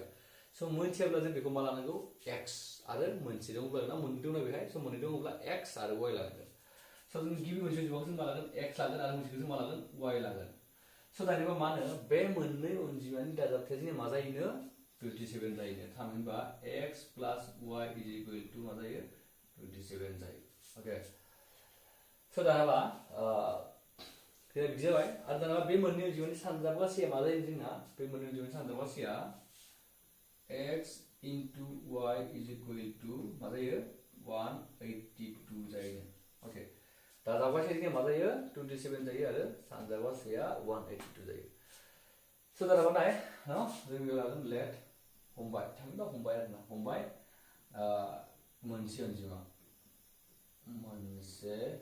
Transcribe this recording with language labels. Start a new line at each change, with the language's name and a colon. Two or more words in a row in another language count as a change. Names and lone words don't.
Bodo: So मोनथियाब्ला जों बेखौ मा लानांगौ x आरो मोनसे दङब्ला ना मोननै दङ बेहाय. So मोननै दङब्ला x आरो y लानांगोन. So जों गिबि मोनसे अनजिमाखौ जों मा लागोन x लागोन आरो मोनसेखौ जों मा लागोन y लागोन. So दानिया मा होनो बे मोननै अनजिमानि दाजाबथाया जोंना मा जायोनो 27 जायोनो. थामहिनबा
English: x plus y is equal to
Bodo: मा जायो 27 जायो. Okay. So दानाबा बिदि जाबाय आरो दाना बे मोननै अनजिमानि सानजाबगासेया मा जायो जोंना बे मोननै अनजिमानि सानजाबगासेया
English: x into y is equal to
Bodo: मा जायो 182 जायो. ओके दाजाबगासेया जोंना मा जायो 27 जायो आरो सानजाबगासेया 182 जायो. So दानाबा नाय न जों बेयाव लागोन लेट हमबाय थामहिनबा हमबाय आरोना हमबाय मोनसे अनजिमा मोनसे